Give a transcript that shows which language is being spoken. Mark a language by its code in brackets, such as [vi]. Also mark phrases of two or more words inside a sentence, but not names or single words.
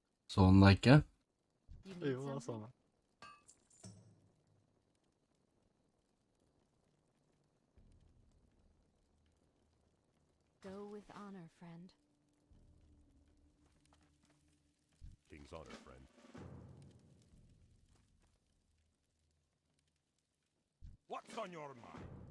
[no] Så han deg ikke? Jo, da så han. [en] Go with honor, friend. King's honor, friend. What's on your mind?